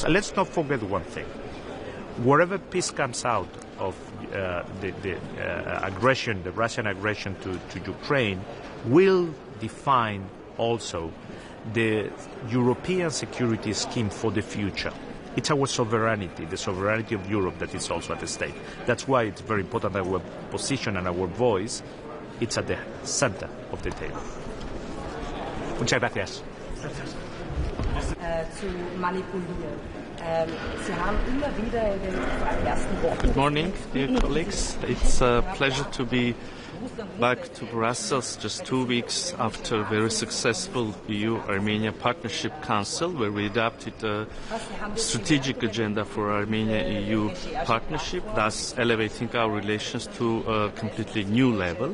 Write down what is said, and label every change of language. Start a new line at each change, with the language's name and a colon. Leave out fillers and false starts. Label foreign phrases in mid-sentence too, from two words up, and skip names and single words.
English: And let's not forget one thing. Wherever peace comes out of the aggression, the Russian aggression to Ukraine, will define also the European security scheme for the future. It's our sovereignty, the sovereignty of Europe, that is also at stake. That's why it's very important that our position and our voice, it's at the center of the table.
Spanish: Muchas gracias.
German: Zu manipulieren. Sie haben immer wieder in den ersten Wochen...
English: Good morning, dear colleagues. It's a pleasure to be back to Brussels just 2 weeks after a very successful EU-Armenia Partnership Council, where we adopted a strategic agenda for Armenia-EU partnership, thus elevating our relations to a completely new level.